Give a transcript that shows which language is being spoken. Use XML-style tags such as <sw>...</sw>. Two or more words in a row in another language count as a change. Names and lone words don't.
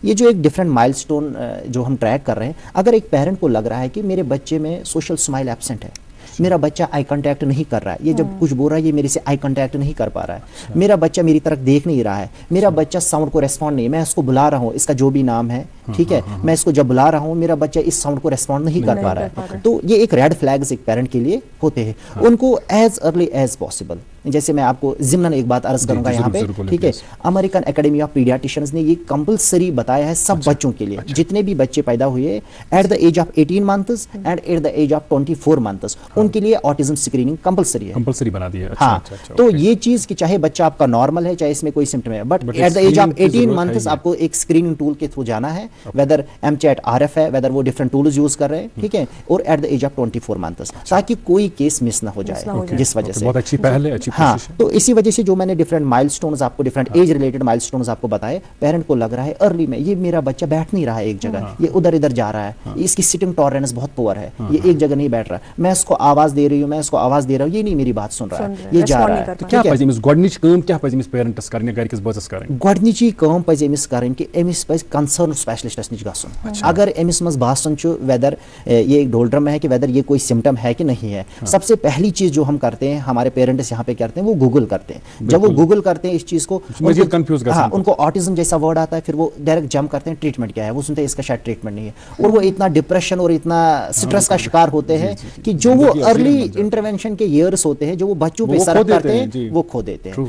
<hi>ये जो एक</hi> <en>different milestone</en> <hi>जो हम ट्रैक कर रहे हैं, अगर एक पेरेंट को लग रहा है कि मेरे बच्चे में</hi> <en>social smile</en> <hi>एब्सेंट है, मेरा बच्चा</hi> <en>eye contact</en> <hi>नहीं कर रहा है, ये जब कुछ बोल रहा है ये मेरे से</hi> <en>eye contact</en> <hi>नहीं कर पा रहा है, मेरा बच्चा मेरी तरफ देख नहीं रहा है, मेरा बच्चा साउंड को रेस्पॉन्ड नहीं, मैं इसको बुला रहा हूँ, इसका जो भी नाम है, ठीक है, मैं इसको जब बुला रहा हूँ मेरा बच्चा इस साउंड को रेस्पॉन्ड नहीं कर पा रहा है, तो ये एक</hi> <en>red flags</en> <hi>एक पेरेंट के लिए होते हैं। उनको</hi> <en>as early as possible,</en> <hi>जैसे मैं आपको ज़िम्नन एक बात अर्ज करूंगा यहाँ पे, ठीक है। अमेरिकन एकेडमी ऑफ पीडियाट्रिशियंस ने ये कंपलसरी बताया है सब बच्चों के लिए, जितने भी बच्चे पैदा हुए</hi> <en>at the age of 18 months and at the age of 24 months,</en> <hi>उनके लिए</hi> <en>autism screening</en> <hi>कंपलसरी है, कंपलसरी बना दी है। हाँ, तो ये चीज कि चाहे बच्चा आपका नॉर्मल है, चाहे इसमें कोई सिम्टम है,</hi> <en>but at the age of 18 months</en> <hi>आपको एक</hi> <en>screening tool</en> <hi>के थ्रू जाना है, वेदर एमचैट RF है, वेदर वो</hi> <en>different tools use</en> <hi>कर रहे हैं, ठीक है, और</hi> <en>at the age of 24 months,</en> <hi>ताकि कोई केस मिस ना हो जाए, जिस वजह से बहुत अच्छी पहल है, अच्छी हाँ। तो इसी वजह से जो मैंने</hi> <en>different milestones</en> <hi>आपको,</hi> <en>different age related milestones</en> <hi>आपको बताए, पेरेंट को लग रहा है अर्ली में ये मेरा बच्चा बैठ नहीं रहा है एक जगह, ये उधर इधर जा रहा है, इसकी</hi> <en>sitting tolerance</en> <hi>बहुत पुअर है, ये एक जगह नहीं बैठ रहा, मैं इसको आवाज दे रही हूँ, मैं इसको आवाज दे रहा हूँ, ये नहीं मेरी बात सुन रहा है, ये जा रहा है।</hi> <ks>क्या पज अमिस गोडनिच काम क्या पज अमिस पेरेंट्स करने गरकिस बच्चस करन? गोडनिची काम पज अमिस करन कि अमिस पज कंसर्न स्पेशलिस्टस निश गसन। अगर अमिस मस बासन छु</ks> <hi>वेदर ये एक डोल्ड्रम है कि वेदर ये कोई सिम्टम है कि नहीं है, सबसे पहली चीज जो हम करते हैं, हमारे पेरेंट्स यहाँ पे करते हैं, वो गूगल करते हैं। जब वो गूगल करते हैं इस चीज को, हाँ, उनको ऑटिज्म जैसा वर्ड आता है, फिर वो डायरेक्ट जंप करते हैं ट्रीटमेंट क्या है, वो सुनते हैं इसका शायद ट्रीटमेंट नहीं है, और वो इतना डिप्रेशन और इतना स्ट्रेस का शिकार होते हैं कि जो वो</hi> <en>early intervention</en> <hi>के ईयर्स होते हैं, जो वो बच्चों पे सर्व करते हैं, वो खो देते हैं।</hi>